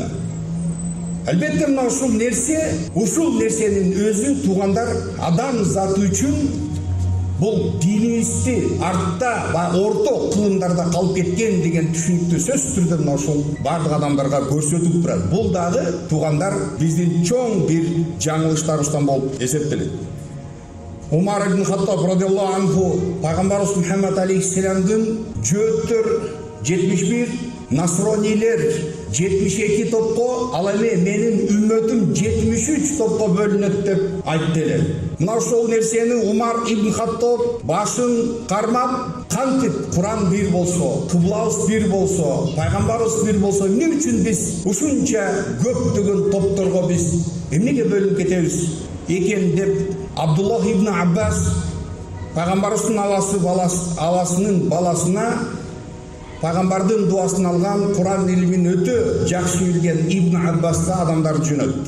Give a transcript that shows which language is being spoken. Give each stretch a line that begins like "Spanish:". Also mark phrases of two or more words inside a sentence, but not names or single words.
Kyrgyz: Албетте мына ушул нерсенин өзү туугандар адам заты үчүн бул динибизди артта, орто кылымдарда калып кеткен деген түшүнүктүү сөзсүз түрдө мына ушул бардык адамдарга көрсөтүп турат. Бул дагы туугандар биздин чоң бир жаңылыштарыбыздан болуп эсептелет. Умар ибн Хаттаб
Arabic: رضي الله عنه
Kyrgyz: пайгамбарыбыз Мухаммад алейхиссаламдын жөөттөр 71, насронилер 72 топко, ал эми менин үммөтүм 73 топко бөлүнөт деп айтты эле. Мына ошол нерсени Умар ибн Хаттаб башын кармап, кантип Куран бир болсо, кыблабыз бир болсо, пайгамбарыбыз бир болсо, эмне үчүн биз ушунча көптөгөн топторго биз эмнеге бөлүнүп кетебиз экен деп Абдуллах ибн Аббас пайгамбарыбыздын аласынын баласына пайгамбардын дуасын алган, Куран илимин өтө жакшы билген Ибн Аббаска адамдарды жөнөттү.